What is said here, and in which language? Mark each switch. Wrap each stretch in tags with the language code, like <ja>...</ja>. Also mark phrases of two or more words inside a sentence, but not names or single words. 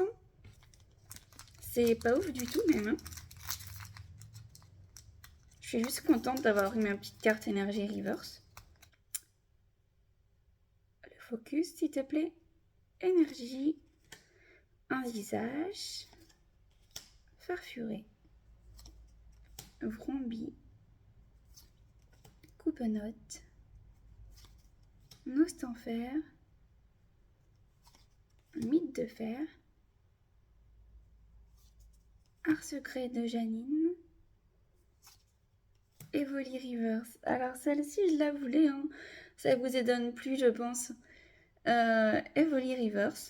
<fr>C'est pas ouf du tout même. Hein. Je suis juste contente d'avoir eu ma petite carte énergie reverse. Le focus, s'il te plaît. Énergie. Un visage. Farfuré. Vrombi. Coupenote. Nostanfer. Mythe de fer. Art secret de Janine. Evoli Reverse. Alors celle-ci, je la voulais. Hein. Ça vous étonne plus, je pense. Evoli Reverse.</fr>